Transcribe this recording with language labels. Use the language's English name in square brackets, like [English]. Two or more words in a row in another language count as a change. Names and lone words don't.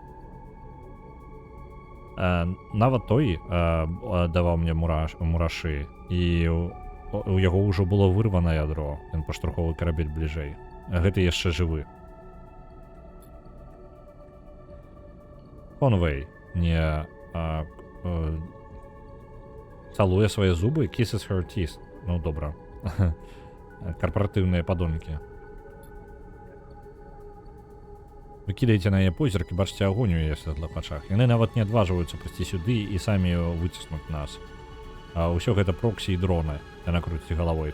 [Belarusian] Нават той даваў мне мурашы, і у яго ўжо было вырвана ядро. Ён паштурховы карабель бліжэй. Гэты яшчэ жывы. Конвей не цалуе свае зубы, [English] kisses her teeth. [Belarusian] Ну, добра. Карпаратыўныя падонкі. Вы кідаеце на яе позірк і бачыце агонь у яе светлых вачах. Яны нават не адважваюцца прыйсці сюды і самі выціснуць нас. Усё гэта проксі і дроны. Яна круціць галавой.